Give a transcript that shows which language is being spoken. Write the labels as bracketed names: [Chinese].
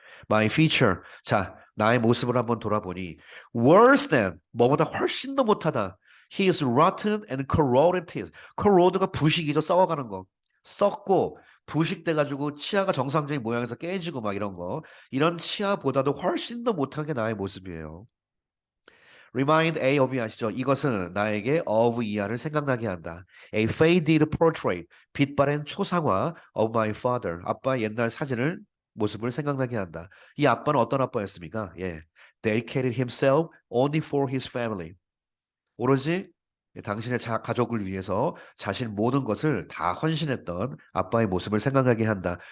[English] My feature. [Korean] 자, 나의 모습을 한번 돌아보니 [English] worse than [Korean] 뭐보다 훨씬 더 못하다. [English] He is rotten and corroded. [Korean] corrode가 부식이죠. 썩어가는 거. 썩고 부식돼가지고 치아가 정상적인 모양에서 깨지고 막 이런 거. 이런 치아보다도 훨씬 더 못한 게 나의 모습이에요. [English] Remind A of이 아시죠? [Korean] 이것은 나에게 of 이하를 생각나게 한다. [English] A faded portrait, [Korean] 빛바랜 초상화 [English] of my father. [Korean] 아빠의 옛날 사진을 모습을 생각나게 한다. 이 아빠는 어떤 아빠였습니까? [English] 예, dedicated himself only for his family. [Korean] 오로지 당신의 가족을 위해서 자신 모든 것을 다 헌신했던 아빠의 모습을 생각나게 한다.